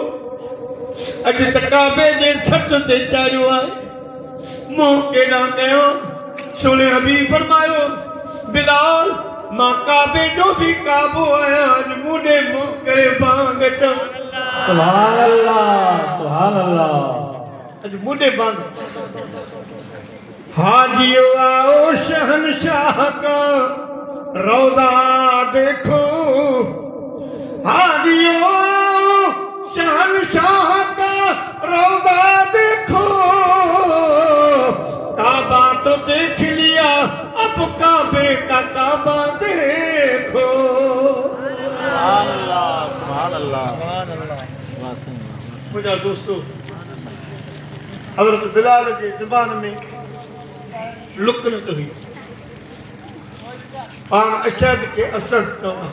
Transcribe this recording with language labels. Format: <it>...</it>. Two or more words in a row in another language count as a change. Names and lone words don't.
<sd>अॼु त काबे जे छत ते चाढ़ियो आहे, मुंहुं केॾां कयो? सोने हबीब फरमायो बिलाल मां काबे जो बि काबो आहियां, अॼु मूं ॾे मुंहुं करे बांग ॾियो।</sd> <ar>سبحان الله، سبحان الله.</ar> <sd>अॼु मूं ॾे बांग</sd> <ur>حاجیو آؤ شہنشاہ کا روضہ دیکھو، حاجیو شہنشاہ کا روضہ دیکھو، کعبہ تو دیکھ لیا اب کعبے کا کعبہ دیکھو.</ur> <ar>سبحان الله، سبحان الله، سبحان الله.</ar> <sd>मुझा दोस्तों हज़रत बिलाल जे ज़ुबान में लुक न हुई, पाण अशद के असद चवंदा।</sd>